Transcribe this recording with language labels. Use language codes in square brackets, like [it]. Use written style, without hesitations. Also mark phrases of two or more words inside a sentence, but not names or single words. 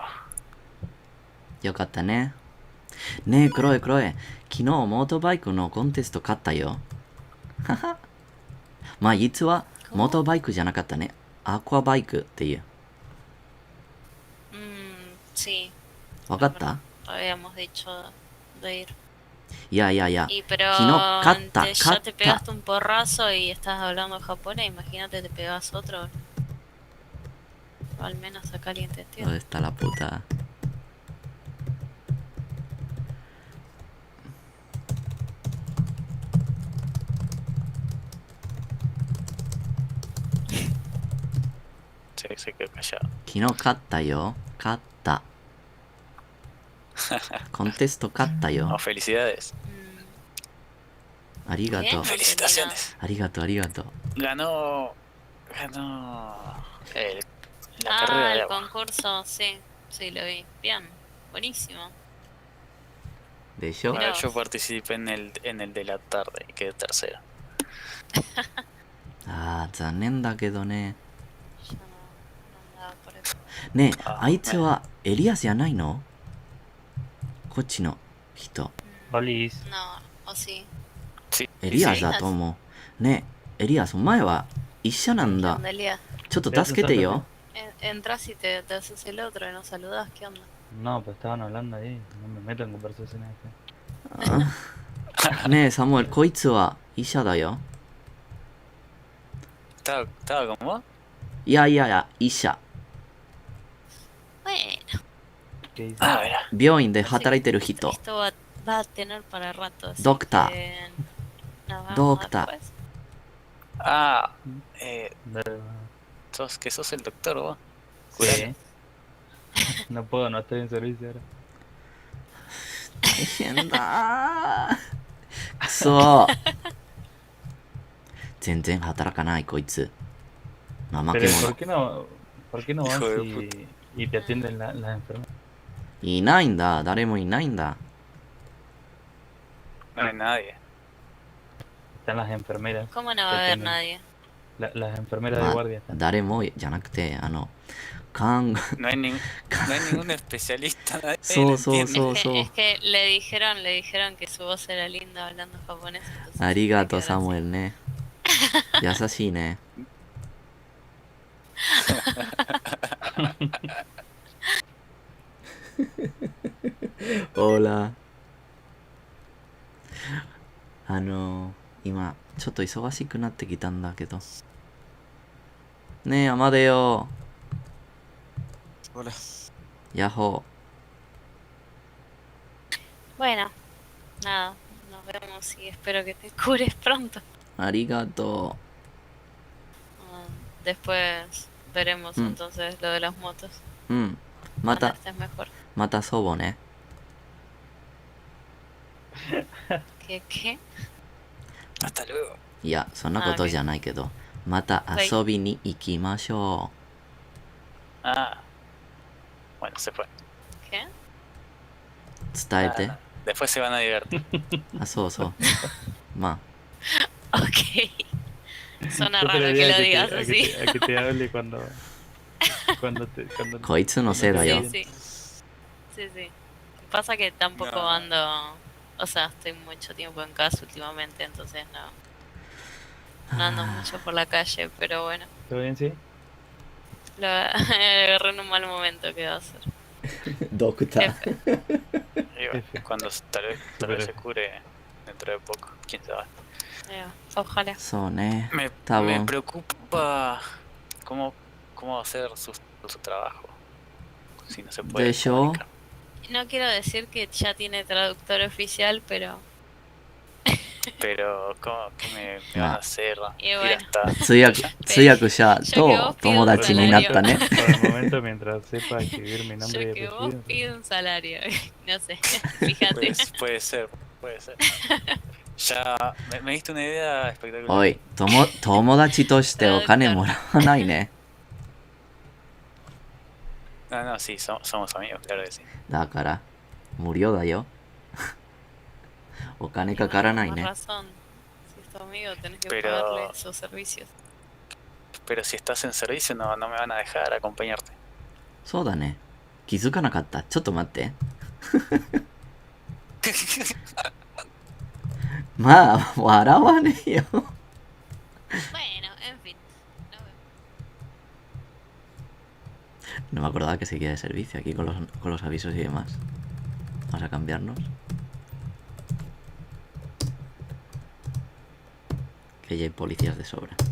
[ja] よかったね。ねえ、クロエ。昨日モートバイクのコンテスト勝ったよ。はは。まあ、実はモートバイクじゃなかったね。アクアバイクっていう。 [es] Sí. [ja] わかった？ [es] Habíamos dicho de ir. [ja] いや。 [es] Y pero [ja] 昨日勝った。 [es] antes ya te pegaste un porrazo y estás hablando japonés, imagínate te pegas otro. O al menos acá alguien te entiende. ¿Dónde está la puta? Se quedó callado. [ja] 昨日勝ったよ。勝った。コンテスト勝ったよ。 [es] Oh, felicidades. [ja] ありがとう。 [es] Felicitaciones. [ja] ありがとう。 [es] Ganó la carrera de El agua. concurso, sí, lo vi. Bien, buenísimo. [ja] でしょ？ [es] Mirá Yo vos. participé en el de la tarde y quedé tercero. [ja] あー、残念だけどね。 [es] Yo no andaba por eso. [ja] ねえ、あいつはエリアスじゃないの？こっちの人。 [es] No, o sí. Sí, [ja] エリアスだと思う。ねえ、エリアス、お前は医者なんだ。 Delia, ちょっと助けてよ。 [es] entras y te haces el otro y no saludas, ¿qué onda? No, pues estaban hablando ahí. No me meto en conversaciones así. [ja] ねえ、サムエル、こいつは医者だよ。 [es] ¿Estaba con vos? [ja] いやいやいや、医者。 [es] Bueno, Ah, mira. [ja] 病院で働いてる人。 [es] esto va a tener para rato. Así Doctor. que nos vemos Doctor. después. Ah, Dale, sos el doctor, vos. sí. No puedo, no estoy en servicio ahora. [ja] 大変だ。くそ。全然働かないこいつ。怠け [es] Pero [ja] 者。 [es] ¿por qué no vas Hijo de y te atienden las enfermeras? [ja] いないんだ。誰もいないんだ。 [es] No hay nadie. Están las enfermeras. ¿Cómo no va a haber nadie? Las enfermeras de [ja] まあ [es] guardia están. [ja] 誰もじゃなくて、看護。 [es] No hay, no hay ningún especialista. Nadie So, lo so, entiende. so. Es que le dijeron que su voz era linda hablando japonés. Entonces [ja] ありがとう、 [es] se quedaron [ja] サムエルね。優しいね。ほら。今、ちょっと忙しくなってきたんだけど。ねえ、アマデよ。 [es] Hola. [ja] ヤッホ [es] Bueno, nada, nos vemos y espero que te cures pronto. [ja] ー。ありがと [es] Después veremos Mm. entonces lo de las motos. [ja] う。うん。ま [es] Cuando [ja] た、 [es] estés mejor. [ja] またそうね。 [es] ¿Qué? Hasta luego. [ja] いや、そんなことじゃないけど。また遊びに行きましょ [es] Ah. Bueno, se fue. ¿Qué? [ja] う。伝えて。 [es] Ah, después se van a divertir. [ja] あ、そうそう。ま [es] Ok. Suena Yo raro que preferiría lo digas a así. que te hable cuando [ja] あ、こいつのせいだよ。 [es] Sí. Pasa que tampoco No. ando, o sea, estoy mucho tiempo en casa últimamente, entonces no ando mucho por la calle, pero bueno, ¿Todo bien, sí? lo agarré en un mal momento, ¿qué va a hacer? [ja] ドクター。 [es] Y bueno, cuando tal vez se cure dentro de poco, quién sabe. Ojalá. [ja] そうね。 [es] Me Está preocupa cómo va a ser su trabajo. Si no se puede. [ja] でしょ [es] comunicar. No quiero decir que ya tiene traductor oficial, pero Pero, ¿qué me van a hacer? Y Ir bueno. hasta [ja] 通訳者と友達になったね。 [es] Por el momento, mientras sepa escribir mi nombre yo y que vos apellido. pido un salario, no sé, fíjate. puede ser. Ya me diste una idea espectacular. [ja] おい、友達としてお金もらわないね。 [es] No, sí, somos amigos, claro que sí. [ja] だから、無料だよ。お金かからない [es] Más [ja] ね。 [es] razón, si es tu amigo tenés que Pero- pagarle sus servicios. Pero si estás en servicio no me van a dejar acompañarte. [ja] そうだね。気づかなかった。ちょっと待って。まあ、笑わねえよ。 [es] Bueno, en fin. No me acordaba que seguía de servicio aquí con los avisos y demás. Vamos a cambiarnos. Que ya hay policías de sobra.